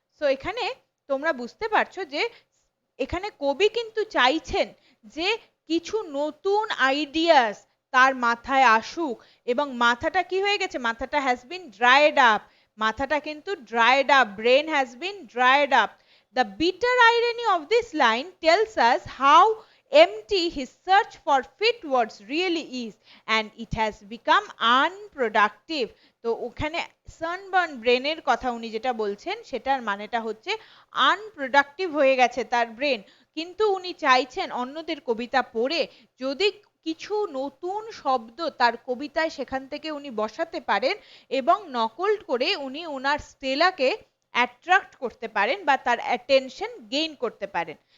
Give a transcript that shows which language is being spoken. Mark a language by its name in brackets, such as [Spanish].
[Bangla] So এখানে তোমরা বুঝতে পারছো যে এখানে কবি কিন্তু চাইছেন যে কিছু নতুন আইডিয়াস তার মাথায় আসুক, এবং মাথাটা কি হয়ে গেছে, মাথাটা [English] has been dried up, [Bangla] মাথাটা কিন্তু dried up, [English] Brain has been dried up. The bitter irony of this line tells us how empty his search for fit words really is, and it has become unproductive. [Bangla] তো ওখানে sunburn ব্রেনের কথা উনি যেটা বলছেন সেটার মানেটা হচ্ছে আনপ্রোডাক্টিভ হয়ে গেছে তার ব্রেন। কিন্তু উনি চাইছেন অন্যদের কবিতা পড়ে যদি কিছু নতুন শব্দ তার কবিতায় সেখান থেকে উনি বসাতে পারেন এবং নকল করে উনি ওনার স্টেলাকে অ্যাট্রাক্ট করতে পারেন বা তার অ্যাটেনশন গেইন করতে পারেন।